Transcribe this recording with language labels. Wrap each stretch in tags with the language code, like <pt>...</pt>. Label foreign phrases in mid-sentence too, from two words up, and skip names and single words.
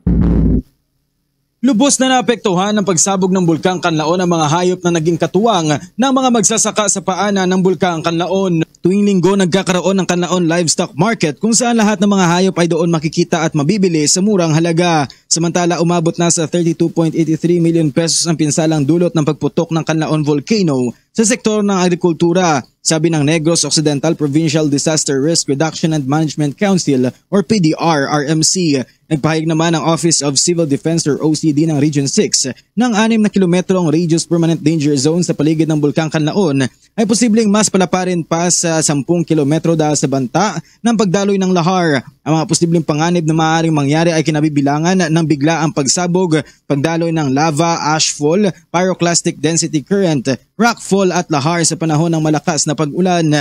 <tl>Lubos na naapektuhan ng pagsabog ng Bulkang Kanlaon ang mga hayop na naging katuwang ng mga magsasaka sa paanan ng Bulkang Kanlaon. Tuwing linggo nagkakaroon ng Kanlaon Livestock Market kung saan lahat ng mga hayop ay doon makikita at mabibili sa murang halaga. Samantala umabot na sa 32.83 million pesos ang pinsalang dulot ng pagputok ng Kanlaon Volcano sa sektor ng agrikultura. Sabi ng Negros Occidental Provincial Disaster Risk Reduction and Management Council or PDR-RMC. Nagpahayag naman ang Office of Civil Defense or OCD ng Region 6 ng 6 na kilometrong radius</tl> <en>permanent danger zone</en> <tl>sa paligid ng Bulkang Kanlaon ay posibleng mas palaparin pa sa 10 kilometro dahil sa banta ng pagdaloy ng lahar. Ang mga posibleng panganib na maaaring mangyari ay kinabibilangan ng biglaang pagsabog, pagdaloy ng lava, ashfall,</tl> <en>pyroclastic density current,</en> <tl>rockfall at lahar sa panahon ng malakas na pag-ulan.</tl>